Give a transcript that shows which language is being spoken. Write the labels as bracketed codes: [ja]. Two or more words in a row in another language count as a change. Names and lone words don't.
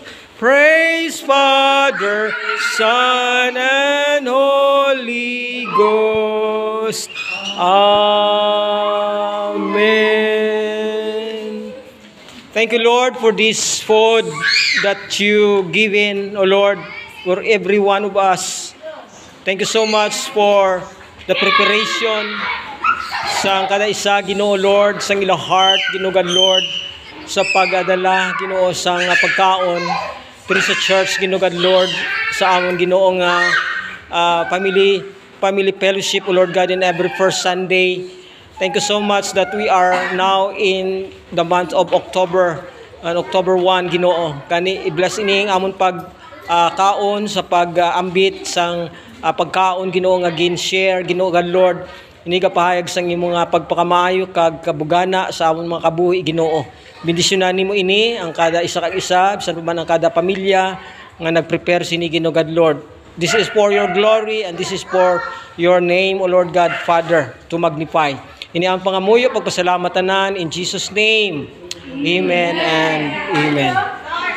[en] Praise Father, Son, and Holy Ghost. Amen. Thank you, Lord, for this food that you given, O Lord, for every one of us. Thank you so much for the preparation [hil] sa kada isa, Ginoo [en] Lord, [hil] sa ilang [en] heart, Ginoo God Lord, sa pag-adala, [hil] Ginoo, sa pagkaon, pero sa [en] church, Ginoo God Lord, [hil] sa amon Ginoo nga [en] family fellowship, O Lord God, in every first Sunday. Thank you so much that we are now in the month of October, October 1, [hil] Ginoo. Kani i-bless ining amon kaon sa pag-ambit sang pagkaon, Ginoo, nga gin-share, Ginoo [en] God Lord. [hil] Ini kapahayag sang imong pagpakamayo kag kabugana sa amon mga kabuhi, Ginoo. Bendisyonan nimo ini ang kada isa kag isa, bisan pa man ang kada pamilya nga nagprepare sini, Ginoo [en] God Lord. This is for your glory and this is for your name, O Lord God Father, to magnify. [hil] Ini ang pangamuyo, pagpasalamatanan [en] in Jesus' name. Amen and amen.